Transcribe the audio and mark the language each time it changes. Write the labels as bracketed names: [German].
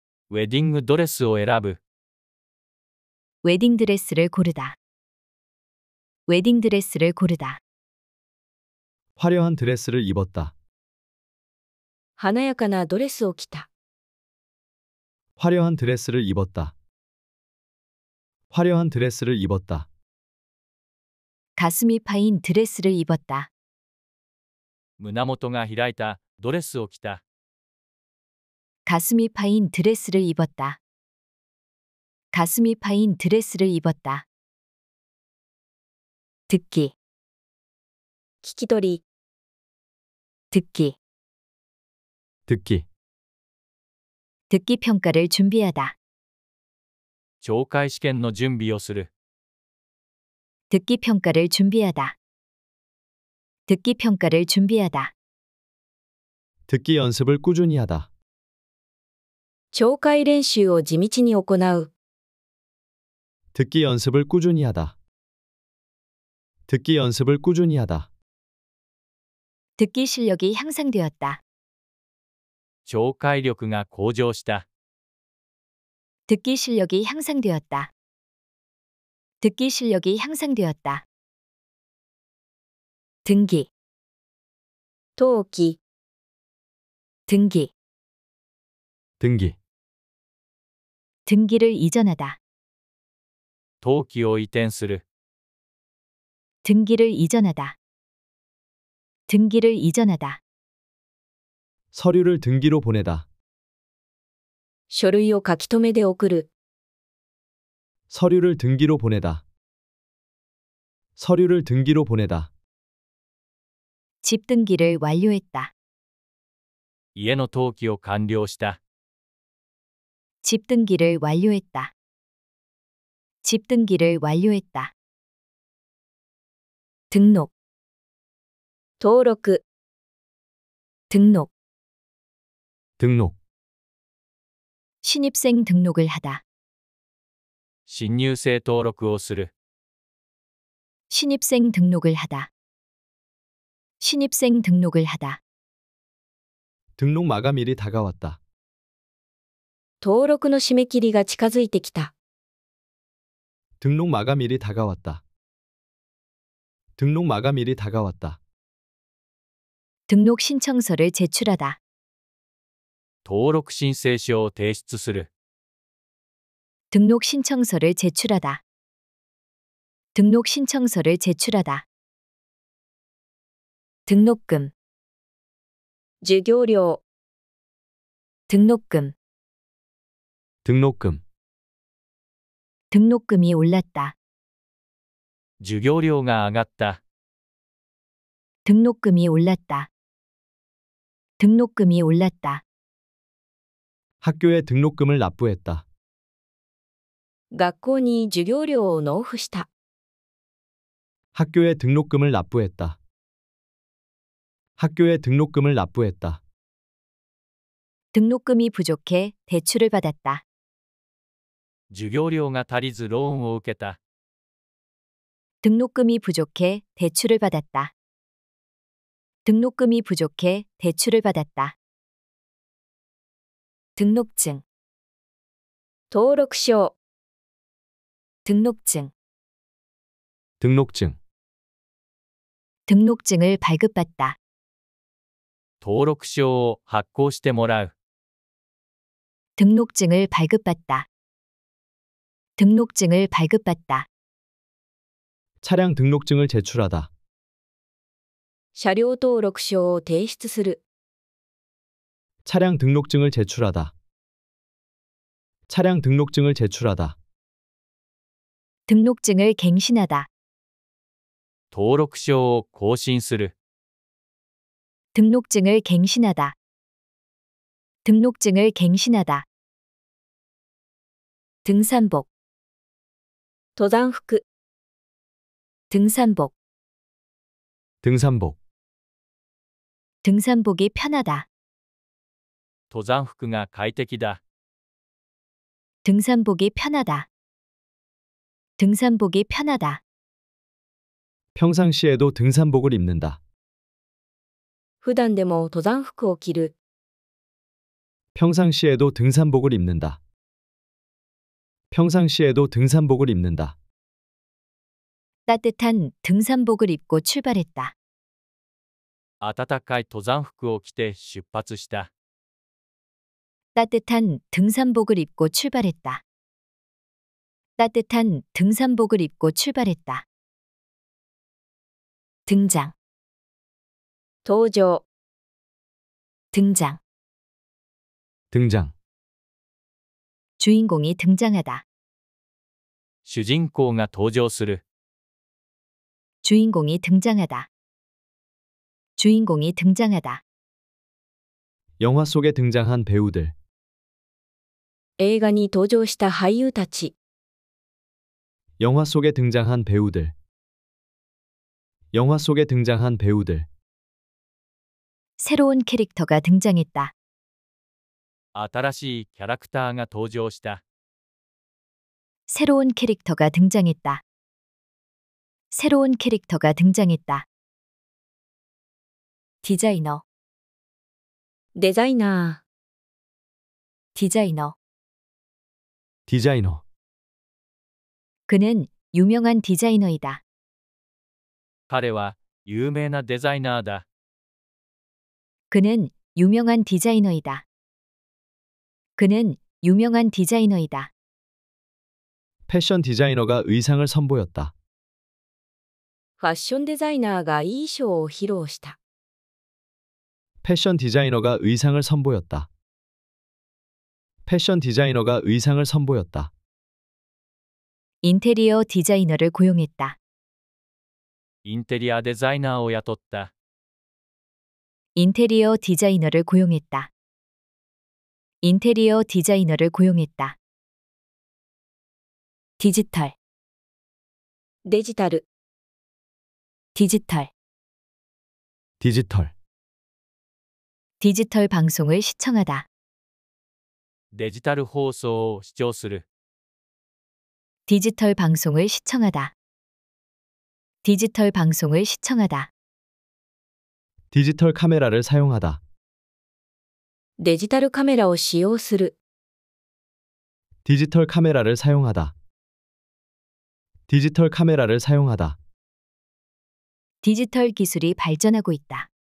[Japanese] ウェディングドレスを選ぶ。 [Korean] 웨딩 드레스를 고르다 웨딩 드레스를 고르다 화려한 드레스를 입었다. [Japanese] 華やかなドレスを着た [Korean] 화려한 드레스를 입었다. 화려한 드레스를 입었다. 가슴이 파인 드레스를 입었다 [Japanese] 胸元が開いたドレスを着た。 [Korean] 가슴이 파인 드레스를 입었다 가슴이 파인 드레스를 입었다 듣기 [Japanese] 聞き取り [Korean] 듣기 듣기 듣기 평가를 준비하다 [Japanese] 懲戒試験の準備をする。 [Korean] 듣기 평가를 준비하다 듣기 평가를 준비하다 듣기 연습을 꾸준히 하다. [Japanese] 聴解練習を地道に行う [Korean] 듣기 연습을 꾸준히 하다. 듣기 연습을 꾸준히 하다. 듣기 실력이 향상되었다 [Japanese] 聴解力が向上した。 [Korean] 듣기 실력이 향상되었다 듣기 실력이 향상되었다 등기 [Japanese] 登記 [Korean] 등기 등기 등기를 이전하다 [Japanese] 登記を移転する。 [Korean] 등기를 이전하다 등기를 이전하다 서류를 등기로 보내다. [Japanese] 書類を書き留めで送る [Korean] 서류를 등기로 보내다. 서류를 등기로 보내다. 집 등기를 완료했다 [Japanese] 家の登記を完了した。 [Korean] 집 등기를 완료했다 집 등기를 완료했다 등록 [Japanese] 登録 [Korean] 등록 등록 신입생 등록을 하다 [Japanese] 新入生登録をする。 [Korean] 신입생 등록을 하다 신입생 등록을 하다 등록 마감일이 다가왔다. [Japanese] 登録の締め切りが近づいてきた。 [Korean] 등록 마감일이 다가왔다. 등록 마감일이 다가왔다. 등록 신청서를 제출하다. [Japanese] 登録申請書を提出する。 [Korean] 등록 신청서를 제출하다. 등록 신청서를 제출하다. 등록금. [Japanese] 授業料。 [Korean] 등록금. 등록금. 등록금이 올랐다. [Japanese] 授業料が上がった。 [Korean] 등록금이 올랐다. 등록금이 올랐다. 학교에 등록금을 납부했다. [Japanese] 学校に授業料を納付した。 [Korean] 학교에 등록금을 납부했다. 학교에 등록금을 납부했다. 등록금이 부족해 대출을 받았다. [Japanese] 授業料が足りずローンを受けた。 [Korean] 등록금이 부족해 대출을 받았다. 등록금이 부족해 대출을 받았다. 등록증. [Japanese] 登録証。 [Korean] 등록증. 등록증. 등록증을 발급받다. [Japanese] 登録証を発行してもらう。 [Korean] 등록증을 발급받다. 등록증을 발급받다. 차량 등록증을 제출하다. [Japanese] 車両登録証を提出する。 [Korean] 차량 등록증을 제출하다. 차량 등록증을 제출하다. 등록증을 갱신하다. [Japanese] 登録証を更新する。 [Korean] 등록증을 갱신하다. 등록증을 갱신하다. 등산복. [Japanese] 登山服。 [Korean] 등산복. 등산복. 등산복이 편하다. [Japanese] 登山服が快適だ。 [Korean] 등산복이 편하다. 등산복이 편하다. 평상시에도 등산복을 입는다. [Japanese] 普段でも登山服を着る。 [Korean] 평상시에도 등산복을 입는다. 평상시에도 등산복을 입는다. 따뜻한 등산복을 입고 출발했다. [Japanese] 暖かい登山服を着て出発した。 [Korean] 따뜻한 등산복을 입고 출발했다. 따뜻한 등산복을 입고 출발했다. 등장. [Japanese] 登場。 [Korean] 등장. 등장. 주인공이 등장하다. [Japanese] 主人公が登場する。 [Korean] 주인공이 등장하다. 주인공이 등장하다. 영화 속에 등장한 배우들. [Japanese] 映画に登場した俳優たち。 [Korean] 영화 속에 등장한 배우들. 영화 속에 등장한 배우들. 새로운 캐릭터가 등장했다. [Japanese] 新しいキャラクターが登場した。 [Korean] 새로운 캐릭터가 등장했다. 새로운 캐릭터가 등장했다. 디자이너. 디자이너. 디자이너. 디자이너. 그는 유명한 디자이너이다. [Japanese] 彼は有名なデザイナーだ。 [Korean] 그는 유명한 디자이너이다. 그는 유명한 디자이너이다. 패션 디자이너가 의상을 선보였다. [Japanese] ファッションデザイナーが衣装を披露した。 [Korean] 패션 디자이너가 의상을 선보였다. 패션 디자이너가 의상을 선보였다. 인테리어 디자이너를 고용했다. [Japanese] インテリアデザイナーを雇った。 [Korean] 인테리어 디자이너를 고용했다. 인테리어 디자이너를 고용했다. 디지털. 디지털. 디지털. 디지털. 디지털 방송을 시청하다. [Japanese] デジタル放送を視聴する。 [Korean] 디지털 방송을 시청하다. 디지털 방송을 시청하다. 디지털 카메라를 사용하다. [Japanese] デジタルカメラを使用する。 [Korean] 디지털 카메라를 사용하다. 디지털 카메라를 사용하다. 디지털 기술이 발전하고 있다.